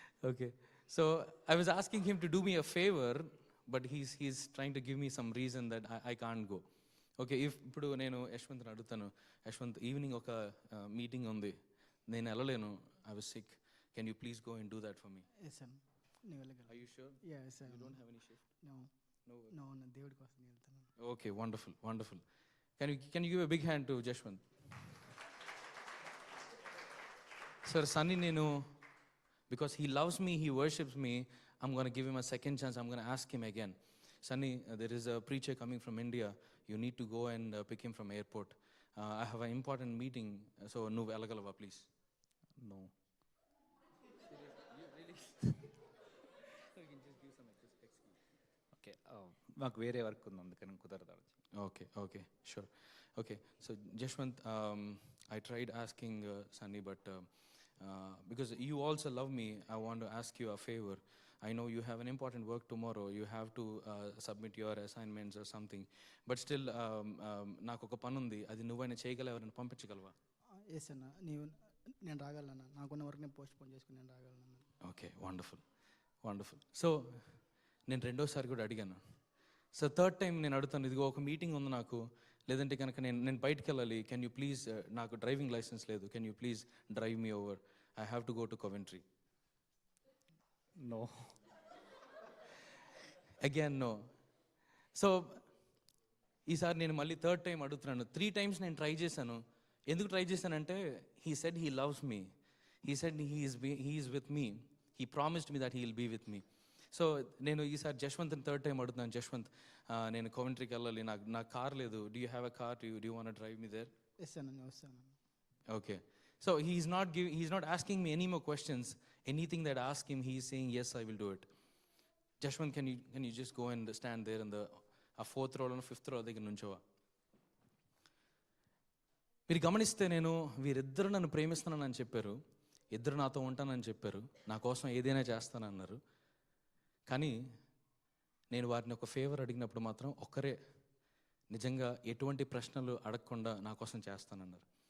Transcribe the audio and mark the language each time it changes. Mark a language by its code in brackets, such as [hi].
[en] Okay, so I was asking him to do me a favour, but he's trying to give me some reason that I can't go. [te] Okay, ఇప్పుడు నేను యశ్వంత్ని అడుగుతాను, Yashwant evening ఒక meeting ఉంది, నేను వెళ్ళలేను, [en] I was sick, can you please go and do that for me? [te] Yes sir, నేను వెళ్ళగలను. [en] Are you sure? Yeah, yes sir. You don't have any shift? [te] No, దేవుడి కోసం నేను వెళ్తాను. [en] Okay, wonderful. Can you give a big hand to Jashwant? Sir, Sunny nenu, because he loves me, he worships me, I'm going to give him a second chance. I'm going to ask him again. Sunny, there is a preacher coming from India. You need to go and pick him from airport. I have an important meeting, so [te] nu velagalava [en] please. No. [te] Okay, మాకు వేరే work ఉంది అందుకని కుదరదు. [en] Okay, sure. Okay, so Jashwant, I tried asking Sunny, but because you also love me, I want to ask you a favor. I know you have an important work tomorrow. You have to submit your assignments or something. But still, [te] నాకు ఒక పని ఉంది, అది నువ్వైనా చేయగలవా, ఎవరైనా పంపించగలవా? Yes అన్న, నేను రాగలను, నాకున్న వరకు నేను పోస్ట్ పోన్ చేసుకుని నేను రాగలను. [en] Okay, wonderful. [te] సో నేను రెండోసారి కూడా అడిగాను. సో థర్డ్ టైం నేను అడుగుతాను, ఇదిగో ఒక మీటింగ్ ఉంది నాకు, లేదంటే కనుక నేను బయటికి వెళ్ళాలి, [en] can you please, [te] నాకు డ్రైవింగ్ లైసెన్స్ లేదు, [en] Can you please drive me over, I have to go to Coventry. No. Again no. [te] So ఈసారి నేను మళ్ళీ థర్డ్ టైం అడుగుతున్నాను. [en] 3 times [te] నేను ట్రై చేశాను. ఎందుకు ట్రై చేశానంటే [en] He said he loves me, he said he is with me, he promised me that he will be with me. [te] So నేను ఈసారి జశ్వంత్ని థర్డ్ టైం అడుగుతున్నాను, జశ్వంత్ నేను Coventryకి వెళ్ళాలి, నాకు కార్ లేదు, [en] Do you have a car, do you want drive me there? [te] Yes అన్న, నేను వస్తాను. [en] Okay, so he's not asking me any more questions. Anything that I ask him, he is saying yes, I will do it. Jashwant, can you just go and stand there in the 4th row and 5th row [te] దగ్గర నుంచోవా? మీరు గమనిస్తే నేను వీరిద్దరు నన్ను ప్రేమిస్తున్నానని చెప్పారు, ఇద్దరు నాతో ఉంటానని చెప్పారు, నా కోసం ఏదైనా చేస్తానన్నారు. కానీ నేను వారిని ఒక ఫేవర్ అడిగినప్పుడు మాత్రం ఒక్కరే నిజంగా ఎటువంటి ప్రశ్నలు అడగకుండా నా కోసం చేస్తానన్నారు.